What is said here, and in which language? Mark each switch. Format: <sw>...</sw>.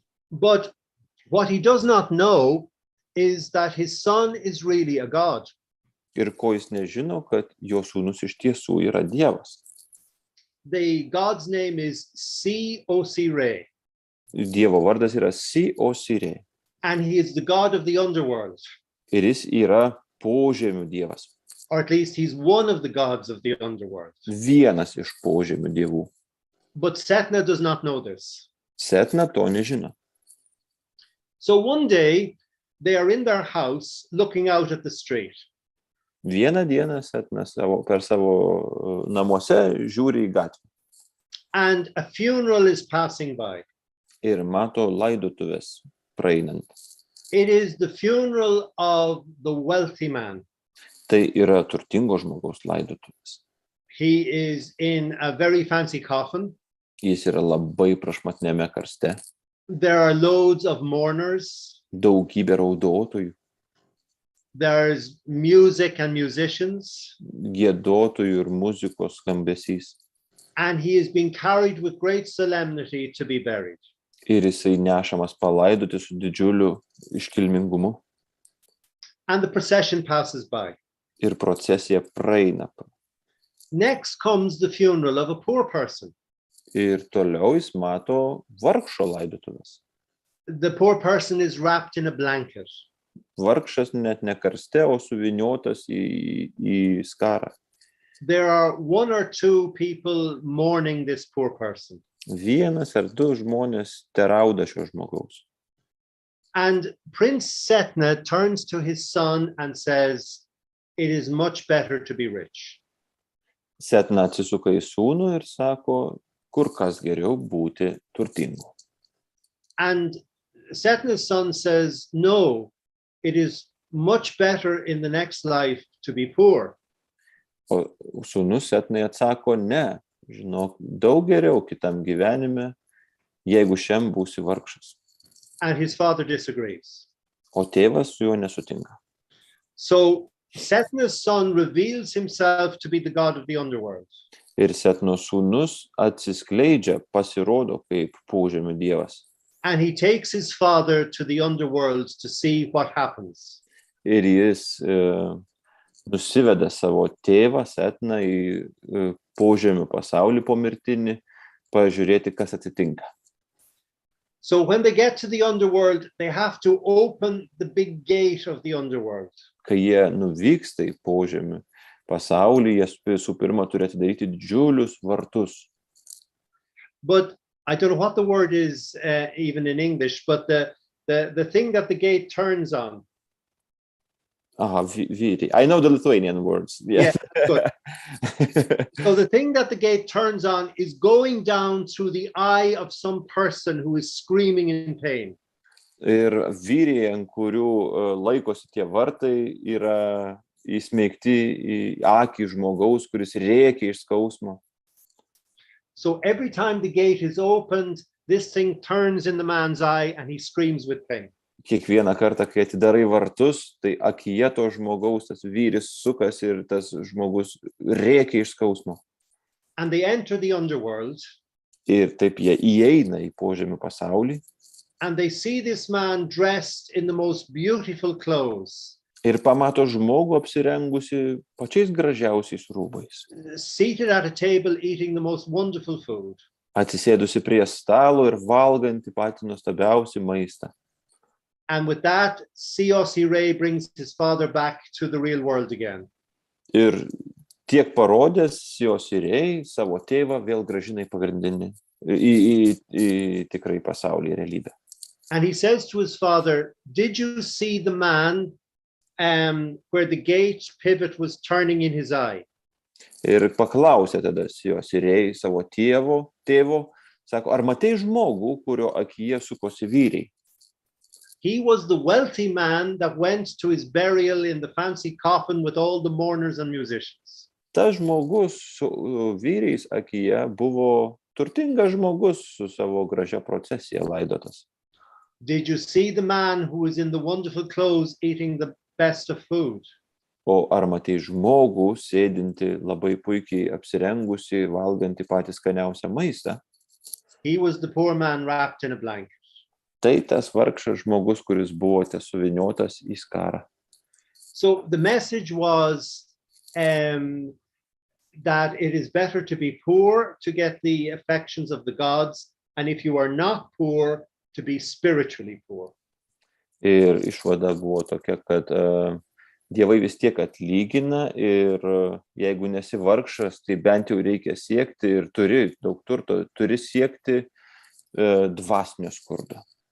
<en>but what he does not know is that his son is really a god.</en> <lt>ir ko jis nežino, kad jo sūnus iš tiesų yra Dievas.</lt> <en>The god's name is Osire,</en> <lt>Dievo vardas yra Osire.</lt> <en>and he is the god of the underworld,</en> <lt>Ir jis yra požemių dievas.</lt> <en>or at least he's one of the gods of the underworld.</en> <lt>Vienas iš požemių dievų.</lt> <en>But Setna does not know this.</en> <lt>Setna to nežino.</lt> <en>So one day they are in their house looking out at the street.</en> <lt>Vieną dieną Setna per savo namuose žiūri į gatvę</lt> <en>And a funeral is passing by.</en> <lt>ir mato laidotuvės praeinant.</lt> <en>It is the funeral of the wealthy man.</en> <lt>Tai yra turtingo žmogaus laidotuvės.</lt> <en>He is in a very fancy coffin.</en> <lt>Jis yra labai prašmatniame karste.</lt> <en>There are loads of mourners.</en> <lt>Daugybė raudotojų,</lt> <en>There's music and musicians.</en> <lt>giedotojų ir muzikos skambesys.</lt> <en>And he is being carried with great solemnity to be buried.</en> <lt>Ir jisai nešamas palaidoti su didžiuliu iškilmingumu.</lt> <en>And the procession passes by.</en> <lt>Ir procesija praeina.</lt> <en>Next comes the funeral of a poor person.</en> <lt>Ir toliau jis mato vargšo laidotuvės.</lt> <en>The poor person is wrapped in a blanket.</en> <lt>Vargšas net ne karste, o suvyniotas į skarą.</lt> <en>There are one or two people mourning this poor person.</en> <lt>Vienas ar du žmonės terauda šio žmogaus.</lt> <en>And Prince Setna turns to his son and says, "It is much better to be rich."</en> <lt>Setna atsisuka į sūnų ir sako, kur kas geriau būti turtingu.</lt> <en>And Setna's son says, "No, it is much better in the next life to be poor."</en> <lt>O sūnus Setnai atsako, ne, žinok, daug geriau kitam gyvenime, jeigu šiam būsi vargšas.</lt> <en>And his father disagrees.</en> <lt>O tėvas su juo nesutinka.</lt> <en>So Setna's son reveals himself to be the god of the underworld.</en> <lt>Ir Setno sūnus atsiskleidžia, pasirodo kaip požemių dievas.</lt> <en>And he takes his father to the underworld to see what happens.</en> <lt>Ir jis nusiveda savo tėvą Setną į požemių pasaulį pomirtinį, pažiūrėti, kas atsitinka.</lt> <en>So when they get to the underworld, they have to open the big gate of the underworld.</en> <lt>Kai jie nuvyksta į požemių pasaulį, jie visų pirma turi atidaryti didžiulius vartus.</lt> <en>But I don't know what the word is even in English, but the thing that the gate turns on.</en> <lt>Vyri.</lt> <en>I know the Lithuanian words. Yeah, good. So the thing that the gate turns on is going down through the eye of some person who is screaming in pain.</en> <lt>Ir vyriai, ant kurių laikosi tie vartai, yra įsmeigti į akį žmogaus, kuris rėkia iš skausmo.</lt> <en>So every time the gate is opened, this thing turns in the man's eye and he screams with pain.</en> <lt>Kiekvieną kartą, kai atidarai vartus, tai akyje to žmogaus tas vyris sukas ir tas žmogus rėkia iš skausmo.</lt> <en>And they enter the underworld.</en> <lt>Ir taip jie įeina į požemių pasaulį.</lt> <en>And they see this man dressed in the most beautiful clothes.</en> <lt>Ir pamato žmogų apsirengusi pačiais gražiausiais rūbais.</lt> <en>Seated at a table eating the most wonderful food.</en> <lt>Atsisėdusi prie stalo ir valganti patį nuostabiausią maistą.</lt> <en>And with that, Osire brings his father back to the real world again.</en> <lt>Ir tiek parodęs Osirei savo tėvą vėl grąžina į pagrindinį, į tikrai pasaulį realybę.</lt> <en>And he says to his father, "Did you see the man where the gate pivot was turning in his eye?"</en> <lt>Ir paklausė tada Osirei savo tėvo, sako, ar matei žmogų, kurio akyje sukosi vyriai?</lt> <en>He was the wealthy man that went to his burial in the fancy coffin with all the mourners and musicians.</en> <lt>Tas žmogus su vyriais akyje buvo turtingas žmogus su savo gražia procesija laidotas.</lt> <en>Did you see the man who was in the wonderful clothes eating the best of food?</en> <lt>O ar matei žmogų sėdinti labai puikiai apsirengusi, valganti patį skaniausią maistą?</lt> <en>He was the poor man wrapped in a blanket.</en> <lt>Tai tas vargšas žmogus, kuris buvote suviniotas į skarą.</lt> <en>So the message was that it is better to be poor to get the affections of the gods, and if you are not poor, to be spiritually poor.</en> <lt>Ir išvada buvo tokia, kad dievai vis tiek atlygina ir jeigu nesi vargšas, tai bent jau reikia siekti ir turi daug turto, turi siekti dvasinio skurdo.</lt>